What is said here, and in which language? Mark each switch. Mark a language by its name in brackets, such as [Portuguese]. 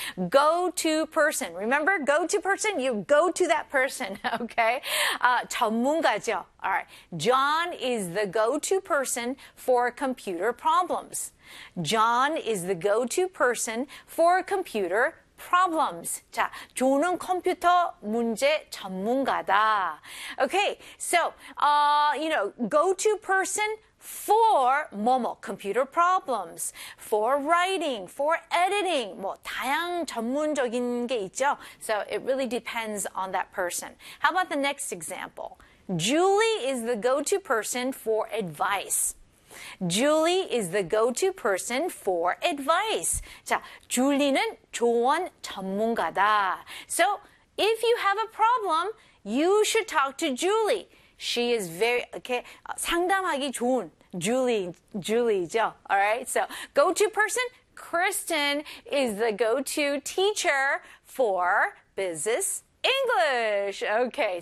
[English] Go-to person. Remember, go-to person? You go to that person, okay? [Korean] 전문가죠. [English] All right. John is the go-to person for computer problems. John is the go-to person for computer problems. [Korean] 자, 존은 컴퓨터 문제 전문가다. [English] Okay, so, you know, go-to person for 뭐뭐, computer problems, for writing, for editing, [Korean] 뭐 다양 전문적인 게 있죠. [English] So it really depends on that person. How about the next example? Julie is the go-to person for advice. Julie is the go-to person for advice. [Korean] 자, 줄리는 조언 전문가다. [English] So if you have a problem, you should talk to Julie. She is very, okay, [Korean] 상담하기 좋은. [English] Julie죠. All right. So, go-to person, Kristen is the go-to teacher for business English. Okay.